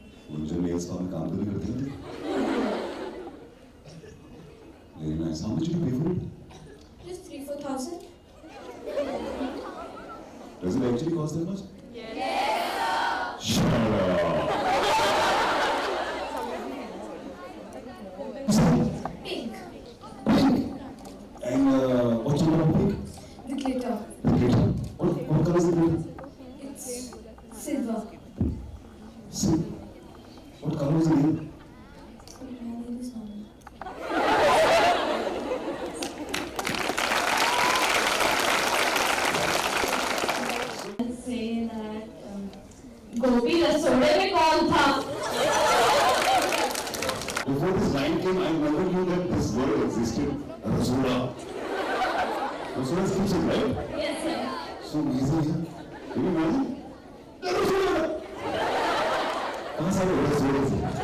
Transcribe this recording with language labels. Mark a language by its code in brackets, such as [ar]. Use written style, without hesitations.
[hi] मुझे नेल्स का मैं काम तो नहीं करती हूँ। [en] Very nice. How much did you pay for it? Just 3,000-4,000. Does it actually cost that much? Yes. Shut up. Pink. Pink. And what's the color of pink? The glitter. The glitter. What color is the glitter? It's silver. See. What color is the nail? My name is Mama. Say that [hi] गोपी रसोड़े में कौन था? [en] Before this line came, I never knew that this word existed. Rasoda. Rasoda is kitchen, right? Yes, sir. So easy, yeah. Can you imagine? Rasoda. [hi] कहाँ सारे रसोड़े थे?